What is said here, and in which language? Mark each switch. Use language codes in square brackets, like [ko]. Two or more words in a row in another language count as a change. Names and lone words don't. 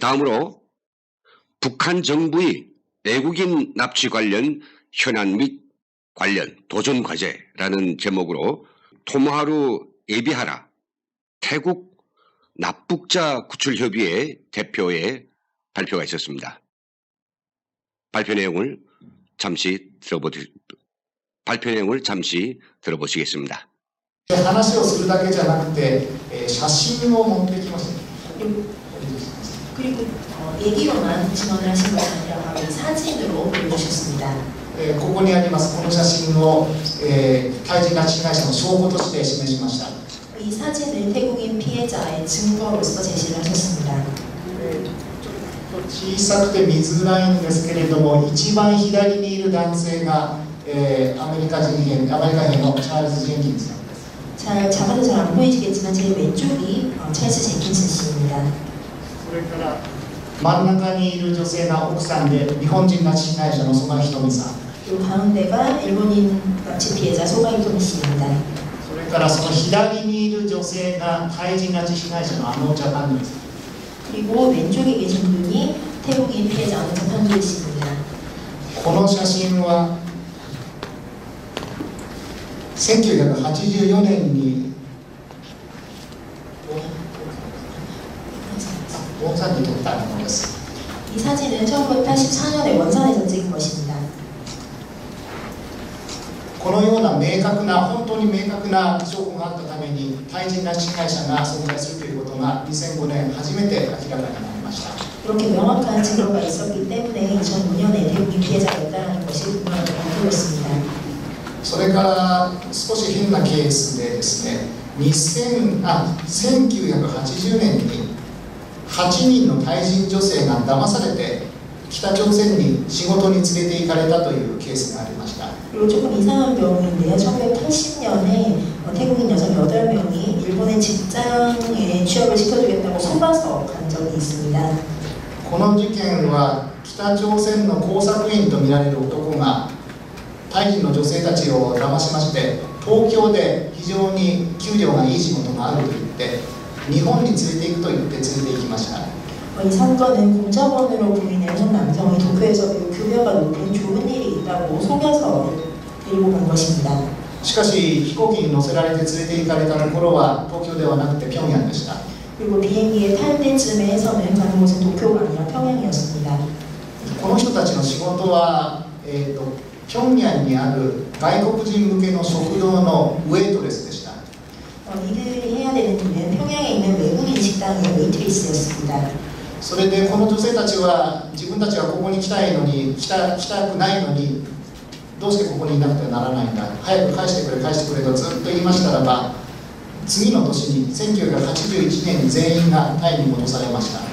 [ko] 다음으로 북한 정부의 외국인 납치 관련 현안 및 관련 도전 과제라는 제목으로 토모하루 에비하라 태국 납북자 구출협의회 대표의 발표가 있었습니다. 발표 내용을 잠시 들어보시겠습니다. [ja] 話をするだけじゃなくて、写真を持ってきました。 [ko] 그리고 얘기로만 증언을 하신 것이 아니라 바로 이 사진으로 보여주셨습니다. [ja] ここにありますこの写真を、対人拉致被害者の証拠として示しました。 [ko] 이 사진을 태국인 피해자의 증거로서 제시를 하셨습니다. [ja] 小さくて見づらいんですけれども、一番左にいる男性が、アメリカ兵のチャールズ・ジェンキンスさんです。 [ko] 잘 작아서 잘 안 보이시겠지만 제일 왼쪽이 찰스 제킨슨 씨입니다. [ja] それから真ん中にいる女性が奥さんで日本人拉致被害者の曽我ひとみさん。 [ko] 그리고 가운데가 일본인 납치 피해자 소가이토미 씨입니다. [ja] それからその左にいる女性がタイ人拉致被害者のアノーチャパンです。 [ko] 그리고 왼쪽에 계신 분이 태국인 피해자 안정판도 씨입니다. [ja] この写真は1984年に大阪に撮ったものです。 [ko] 이 사진은 1984년에 원산에서 찍은 것입니다. [ja] このような本当に明確な証拠があったために対人拉致被害者が存在するということが2005年初めて明らかになりました。 [ko] 그렇게 명확한 증거가 있었기 때문에 2005년에 태국인 피해자가 있다는 것이 분명하게 밝혀졌습니다. [ja] それから少し変なケースでですね、1980年に8人のタイ人女性が騙されて北朝鮮に仕事に連れて行かれたというケースがありました。 [ko] 그리고 조금 이상한 경우인데요. 1980년에 태국인 여성 8명이 일본의 직장에 취업을 시켜주겠다고 속아서 간 적이 있습니다. [ja] この事件は北朝鮮の工作員とみられる男がタイ人の女性たちを騙しまして東京で非常に給料がいい仕事があると言って日本に連れて行くと言って連れて行きました。 [ko] 이 사건은 공작원으로 부인의 한 남성이 도쿄에서 매우 급여가 높은 좋은 일이 있다고 속여서 데리고 간 것입니다. [ja] しかし飛行機に乗せられて連れて行かれた頃は東京ではなくて平壌でした。 [ko] 그리고 비행기에 탈 때쯤에서는 가는 곳은 도쿄가 아니라 평양이었습니다. [ja] この人たちの仕事は、平壌にある外国人向けの食堂のウェイトレスでした。 [ko] 이들이 해야 되는 일은 평양에 있는 외국인 식당의 웨이트리스였습니다. [ja] それでこの女性たちは自分たちはここに来たくないのにどうしてここにいなくてはならないんだ、早く返してくれ返してくれとずっと言いましたらば次の年に1981年に全員がタイに戻されました。